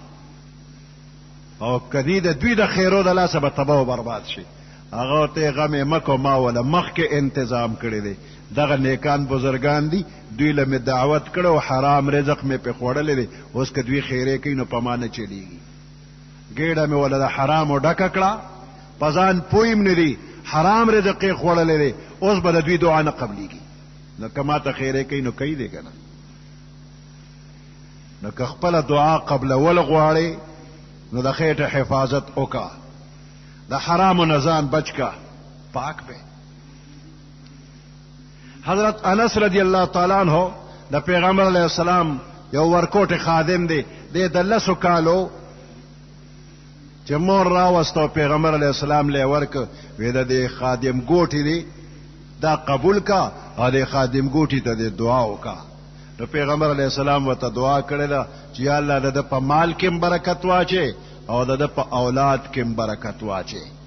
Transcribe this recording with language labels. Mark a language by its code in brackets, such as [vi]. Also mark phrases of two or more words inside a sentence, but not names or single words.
[ps] او کدی د دوی د خیرو د لاسه به تباه و برباد شي هغه ورته غم یې مکو ما وله مخکې انتظام کړی دی دغه نیکان بزرگان دي دوی له مې دعوت کړه او حرام رزق مې پې خوړلی دی اوس که دوی خیرې کوي نو په ما نه چلیږي ګېډه مې وله د حرامو ډکه کړه په ځان پوه م نه دي حرام رزق یې خوړلی دی اوس به د دوی دعا نه قبلیږي نو که ما ته خیرې کوي نو کوي دی که نه نو که خپله دعا قبلول غواړې نو د خېټه حفاظت وکړه د حرامو نه ځان بچ کا پاک به حضرت انس [ar] رضی اللہ تعالیٰ عنہ [ps] د پیغمبر [ar] علیہ السلام [ps] یو ورکوټ خادم دی د 10 کالو چې مور راوسته پیغمبر [ar] علیہ السلام [ps] له ورک وې د خادم ګوټی دی دا قبول کا او د خادم ګوټی ته دعا وکا نو پیغمبر [ar] علیہ السلام [ps] وته دعا کړله چې یا الله د په مال کې برکت واچي او د په اولاد کې برکت واچي